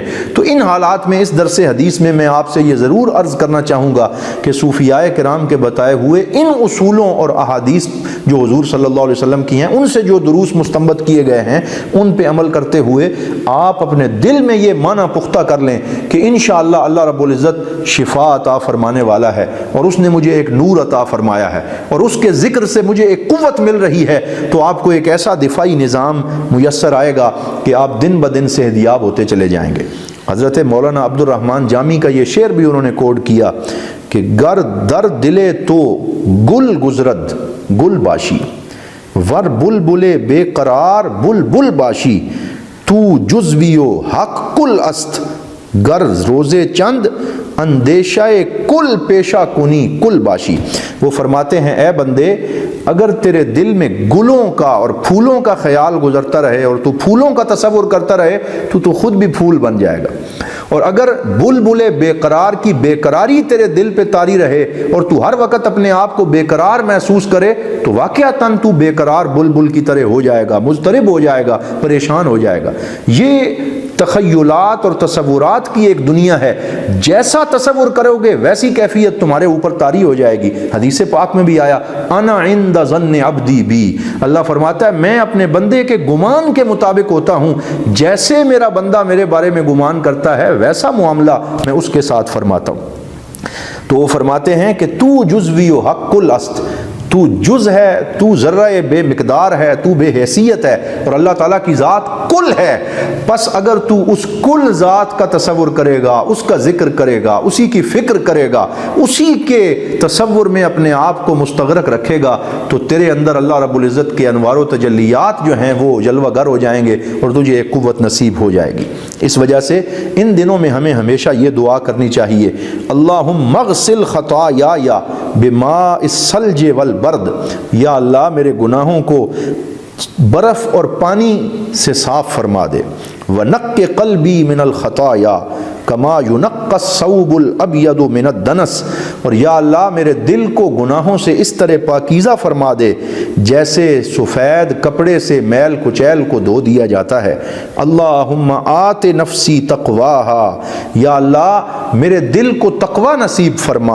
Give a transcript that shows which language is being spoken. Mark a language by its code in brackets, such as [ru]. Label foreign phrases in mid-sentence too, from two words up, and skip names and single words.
[ur] تو ان حالات میں اس درس حدیث میں آپ سے یہ ضرور عرض کرنا چاہوں گا کہ صوفیاء کرام کے بتائے ہوئے ان اصولوں اور احادیث جو حضور صلی اللہ علیہ وسلم کی ہیں، ان سے جو دروس مستنبط کیے گئے ہیں ان پہ عمل کرتے ہوئے آپ اپنے دل میں یہ معنی پختہ کر لیں کہ انشاءاللہ اللہ رب العزت شفا عطا فرمانے والا ہے، اور اس نے مجھے ایک نور عطا فرمایا ہے، اور اس کے ذکر سے مجھے ایک قوت مل رہی ہے. تو آپ کو ایک ایسا دفاعی نظام میسر آئے گا کہ آپ دن بدن صحتیاب ہوتے چلے جائیں گے. حضرت مولانا عبد الرحمن جامی کا یہ شعر بھی انہوں نے کوٹ کیا کہ [fa] گر در دلے تو گل گزرد گل باشی، ور بلبلے بے قرار بلبل باشی، تو جزویو حق کل است گر روزے چند اندیشہ کل پیشہ کنی کل باشی. [ur] وہ فرماتے ہیں اے بندے، اگر تیرے دل میں گلوں کا اور پھولوں کا خیال گزرتا رہے اور تو پھولوں کا تصور کرتا رہے تو خود بھی پھول بن جائے گا، اور اگر بلبل بے قرار کی بے قراری تیرے دل پہ طاری رہے اور تو ہر وقت اپنے آپ کو بے قرار محسوس کرے تو واقعتاً تو بے قرار بلبل کی طرح ہو جائے گا، مضطرب ہو جائے گا، پریشان ہو جائے گا. یہ تخیلات اور تصورات کی ایک دنیا ہے، جیسا تصور کرو گے ویسی کیفیت تمہارے اوپر طاری ہو جائے گی. حدیث پاک میں بھی آیا [ar] انا عند ظن عبدی بی، [ur] اللہ فرماتا ہے میں اپنے بندے کے گمان کے مطابق ہوتا ہوں، جیسے میرا بندہ میرے بارے میں گمان کرتا ہے ویسا معاملہ میں اس کے ساتھ فرماتا ہوں. تو وہ فرماتے ہیں کہ [fa] تو جزوی و حق کل است، [ur] تو جز ہے، تو ذرہ بے مقدار ہے، تو بے حیثیت ہے، اور اللہ تعالیٰ کی ذات کل ہے. پس اگر تو اس کل ذات کا تصور کرے گا، اس کا ذکر کرے گا، اسی کی فکر کرے گا، اسی کے تصور میں اپنے آپ کو مستغرق رکھے گا تو تیرے اندر اللہ رب العزت کے انوار و تجلیات جو ہیں وہ جلوہ گر ہو جائیں گے اور تجھے ایک قوت نصیب ہو جائے گی. اس وجہ سے ان دنوں میں ہمیں ہمیشہ یہ دعا کرنی چاہیے، [ar] اللہم اغسل خطایا بماء الثلج والبرد، [ur] یا اللہ میرے گناہوں کو برف اور پانی سے صاف فرما دے. [ar] وَنَقِّ قَلْبِي مِنَ الْخَطَايَا کما يُنَقَّ الثَّوْبُ الْأَبْيَضُ مِنَ الدَّنَسِ، [ur] اور یا اللہ میرے دل کو گناہوں سے اس طرح پاکیزہ فرما دے جیسے سفید کپڑے سے میل کچیل کو دھو دیا جاتا ہے. [ar] اللہم آت نفسی تقواہا، [ur] یا اللہ میرے دل کو تقوی نصیب فرما.